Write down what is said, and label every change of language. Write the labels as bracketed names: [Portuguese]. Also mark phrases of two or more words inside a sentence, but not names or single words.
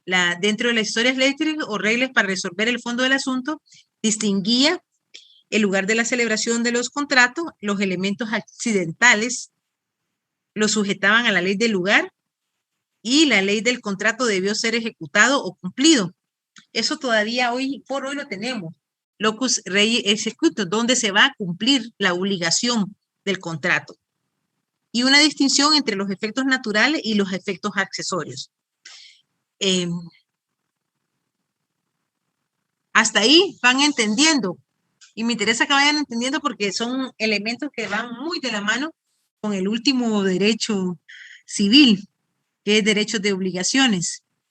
[Spanish] dentro de las historias eléctricas o reglas para resolver el fondo del asunto, distinguía el lugar de la celebración de los contratos, los elementos accidentales los sujetaban a la ley del lugar y la ley del contrato debió ser ejecutado o cumplido. Eso todavía hoy por hoy lo tenemos. [Latin] Locus rei executor, [Spanish] donde se va a cumplir la obligación del contrato. Y una distinción entre los efectos naturales y los efectos accesorios. Hasta ahí van entendiendo. Y me interesa que vayan entendiendo porque son elementos que van muy de la mano con el último derecho civil, que es derecho de obligaciones.